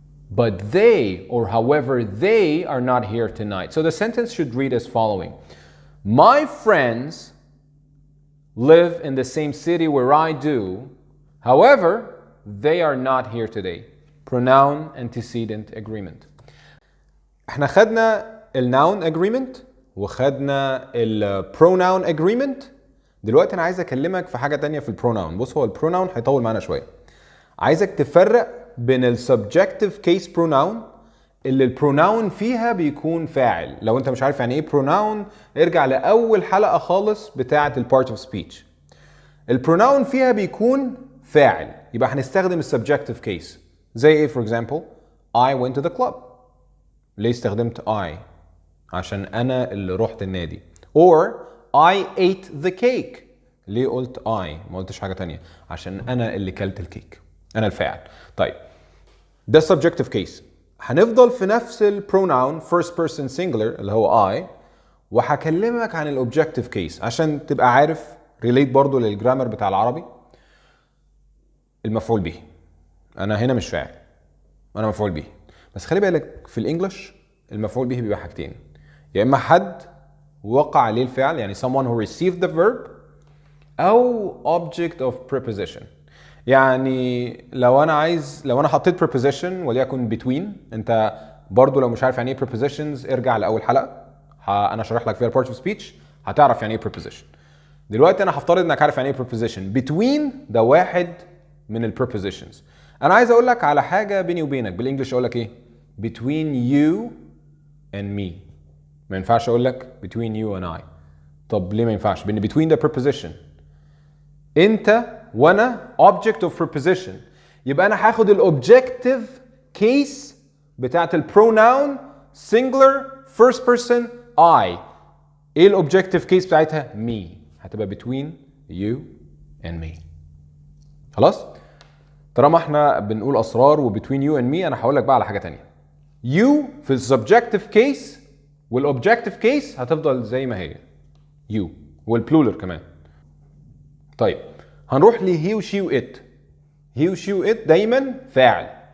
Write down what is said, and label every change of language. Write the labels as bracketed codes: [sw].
[en] But they, or however, they are not here tonight. So the sentence should read as following: my friends live in the same city where I do. However, they are not here today. Pronoun antecedent agreement. [ar] احنا خدنا الnoun agreement وخدنا الpronoun agreement. دلوقتي انا عايز اكلمك في حاجة تانية في البروناون. بص، هو البروناون هيطول معانا شوية. عايزك تفرق بين السبجكتيف كيس بروناون اللي البروناون فيها بيكون فاعل. لو انت مش عارف يعني ايه بروناون، ارجع لاول حلقة خالص بتاعة البارت اوف سبيتش. البروناون فيها بيكون فاعل، يبقى هنستخدم السبجكتيف كيس. زي ايه [en] for example؟ I went to the club. [ar] ليه استخدمت I؟ عشان انا اللي رحت النادي. [en] Or I ate the cake. [ar] ليه قلت I؟ ما قلتش حاجة تانية، عشان انا اللي كلت الكيك، انا الفاعل. طيب ده subjective case. هنفضل في نفس البروناون first person singular اللي هو I، وهكلمك عن الاوبجكتيف كيس عشان تبقى عارف ريليت برضو للجرامر بتاع العربي. المفعول به، انا هنا مش فاعل، انا مفعول به. بس خلي بالك في الانجليش المفعول به بيبقى حاجتين: يا اما حد وقع عليه الفعل، يعني [en] someone who received the verb، [ar] او object of preposition. يعني لو انا حطيت preposition وليكن between، انت برضو لو مش عارف يعني ايه prepositions ارجع لاول حلقه، انا شرح لك فيها part of speech، هتعرف يعني ايه preposition. دلوقتي انا هفترض انك عارف يعني ايه preposition. between ده واحد من ال prepositions. انا عايز اقول لك على حاجه بيني وبينك، بالانجلش اقول لك ايه؟ [en] between you and me. [ar] ما ينفعش اقول لك [en] between you and I. [ar] طب ليه ما ينفعش؟ لان between ده preposition، انت وانا object of preposition، يبقى انا هاخد الاوبجكتيف كيس بتاعت البروناون singular first person I. ايه الاوبجكتيف كيس بتاعتها؟ me. هتبقى [en] between you and me. [ar] خلاص؟ طالما احنا بنقول اسرار و [en] between you and me، [ar] انا هقول لك بقى على حاجه تانية. you في السبجكتيف كيس والاوبجكتيف كيس هتفضل زي ما هي you، والبلورال كمان. طيب هنروح ل he و she و it. he و she و it دايما فاعل.